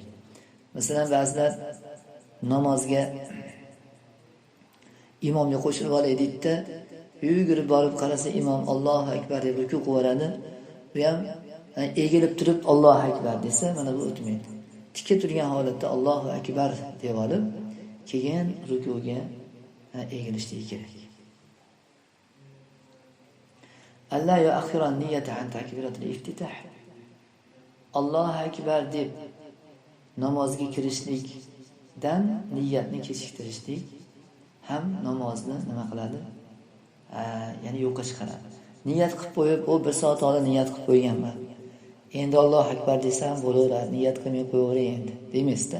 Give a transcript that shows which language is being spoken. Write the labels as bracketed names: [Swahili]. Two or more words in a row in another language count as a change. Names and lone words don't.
[Uzbek] Masalan, ba'zilar namozga imomga qo'shilib olaylikda, yugurib borib qarasa imom [Arabic] الله أكبر [Uzbek] deb ruku qiladi. Bu ham egilib turib [Arabic] الله أكبر [Uzbek] desa, mana bu o'tmaydi. Tikka turgan holatda [Arabic] الله أكبر [Uzbek] deb olib, keyin rukuga egilishligi kerak. [Arabic] الله يؤخر النية عن تكبيرة الافتتاح. الله أكبر [Uzbek] deb namozga kirishlikdan niyatni kechiktirishlik ham namozni nima qiladi? Ya'ni yo'qqa chiqaradi. Niyat qilib qo'yib, u 1 soat oldin niyat qilib qo'yganman. Endi [Arabic] الله أكبر [Uzbek] desam bo'laveradi, niyat qilmay qo'yaveray endi demaysiz-da.